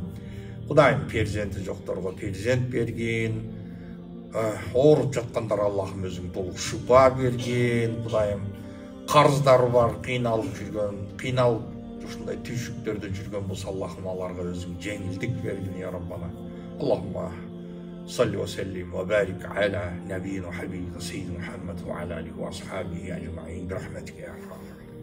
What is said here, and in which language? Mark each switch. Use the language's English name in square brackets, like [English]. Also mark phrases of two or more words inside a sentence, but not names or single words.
[Kyrgyz] Кудайым перзенти жокторго перзент бергин. Ооруп жаткандар Аллахым өзүң толук шыпа бергин. Кудайым карыздары бар, кыйналып ушундай түйшүктөрдө жүргөн болсо Аллахым аларга өзүң жеңилдик бергин [Arabic] يا ربنا. Аллахумма صل وسلم وبارك على نبينا وحبيبنا سيدنا محمد وعلى آله وأصحابه أجمعين برحمتك يا أرحم